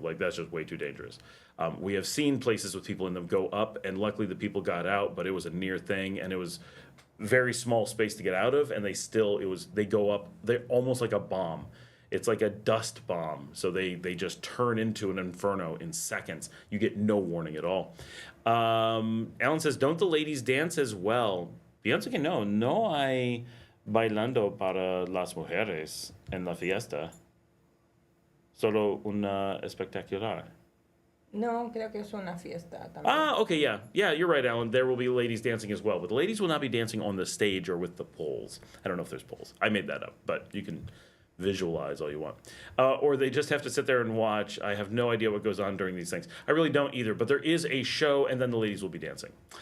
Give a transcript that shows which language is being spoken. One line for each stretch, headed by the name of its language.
English: Like, that's just way too dangerous. We have seen places with people in them go up, and luckily the people got out, but it was a near thing, and it was very small space to get out of, and they go up, they're almost like a bomb. It's like a dust bomb, so they just turn into an inferno in seconds. You get no warning at all. Alan says, don't the ladies dance as well?
Spanish: Pienso que no hay bailando para las mujeres en la fiesta. Solo una espectacular. No, creo que es una fiesta también.
English: Okay, yeah. Yeah, you're right, Alan. There will be ladies dancing as well, but the ladies will not be dancing on the stage or with the poles. I don't know if there's poles. I made that up, but you can visualize all you want. Or they just have to sit there and watch. I have no idea what goes on during these things. I really don't either, but there is a show, and then the ladies will be dancing.